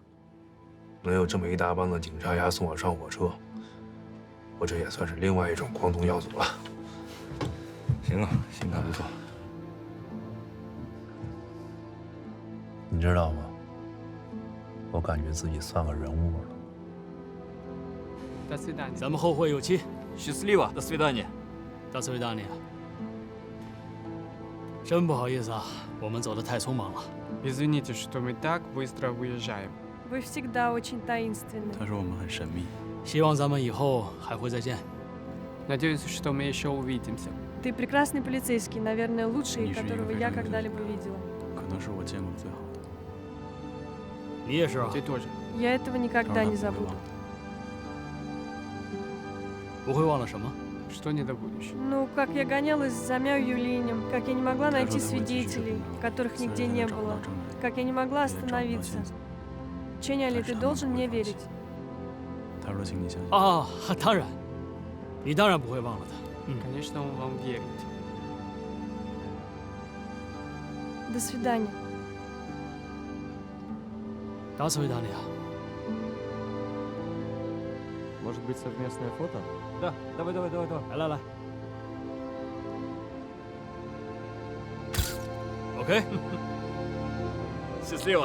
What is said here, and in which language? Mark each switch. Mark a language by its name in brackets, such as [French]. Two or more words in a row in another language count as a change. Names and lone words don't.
[Chinese] 能有这么一大帮子警察丫送我上火车，我这也算是另外一种光宗耀祖了。行啊，心态不错。你知道吗？我感觉自己算个人物了。咱们后会有期。 [Russian] Счастливо, до свидания. До свидания. [Chinese] 真不好意思啊，我们走得太匆忙了。 [Russian] Извините, что мы так быстро уезжаем. Вы всегда очень таинственны. [Chinese] 他说我们很神秘。希望咱们以后还会再见。 [Russian] Надеюсь, что мы еще увидимся. Ты прекрасный полицейский, наверное, лучший, которого я когда-либо видела. [Chinese] 可能是我见过最好的。你也是啊。 [Russian] Ты тоже. Я этого никогда не забуду. [Chinese] 不会忘了什么？ [Russian] Что не забудешь? Ну, как я гонялась за Мяу Юлинем, как я не могла найти свидетелей, которых нигде не было, как я не могла остановиться. Ченяли, ты должен мне верить. [Chinese] 他说：“请你相信。” 啊，当然，你当然不会忘了他。 [Russian] Конечно, он вам верит. До свидания. До свидания. Может быть, совместное фото? Да, давай. [Chinese] 来。OK. [Russian] Счастливо.